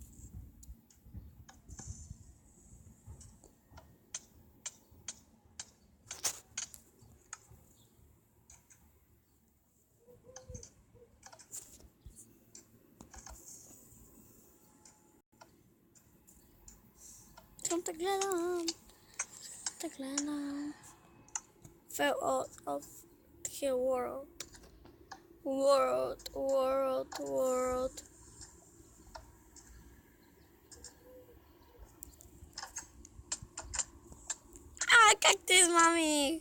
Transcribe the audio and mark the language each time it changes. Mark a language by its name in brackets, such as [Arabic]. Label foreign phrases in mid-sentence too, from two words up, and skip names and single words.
[Bulgarian] Искам да гледам. Да гледам. [English] Fell out of the world. World. [Bulgarian] Как те измами?